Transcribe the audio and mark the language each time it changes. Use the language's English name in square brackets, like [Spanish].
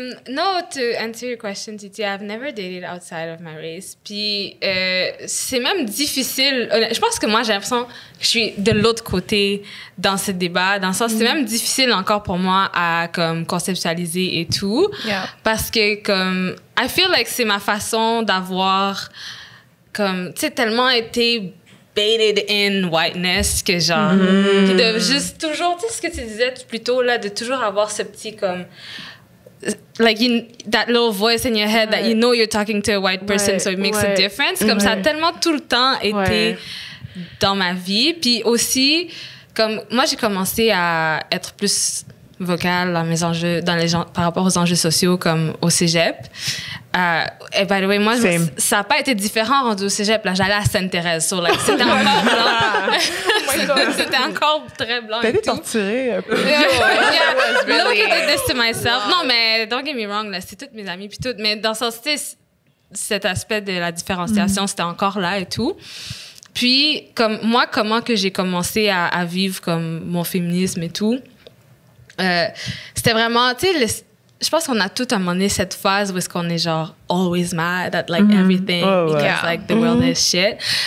[English] No, to answer your question, Titi, I've never dated outside of my race. [French] Puis c'est même difficile. Je pense que moi, j'ai l'impression que je suis de l'autre côté dans ce débat. Dans le sens, c'est même difficile encore pour moi à comme conceptualiser et tout, parce que comme [English] I feel like [French] c'est ma façon d'avoir comme tu sais tellement été [English] baited in whiteness [French] que genre puis de juste toujours tu sais ce que tu disais plus tôt là de toujours avoir ce petit comme [English] like that little voice in your head that you know you're talking to a white person so it makes a difference [French] comme ça a tellement tout le temps été dans ma vie puis aussi comme moi j'ai commencé à être plus vocale dans mes enjeux par rapport aux enjeux sociaux comme au cégep et [English] by the way [French] moi ça a pas été différent rendu au cégep là j'allais à Sainte-Thérèse so like c'était encore blanc c'était encore très blanc T'as tout torturée un peu. [English] Look, I did this to myself. [French] Non, mais [English] don't get me wrong, [French] là, c'est toutes mes amies puis tout. Mais dans ce sens, cet aspect de la différenciation, c'était encore là et tout. Puis, comme moi, comment que j'ai commencé à vivre comme mon féminisme et tout, c'était vraiment, tu sais, je pense qu'on a tout à un moment donné cette phase où est-ce qu'on est genre [English] always mad at like everything because like the world is shit.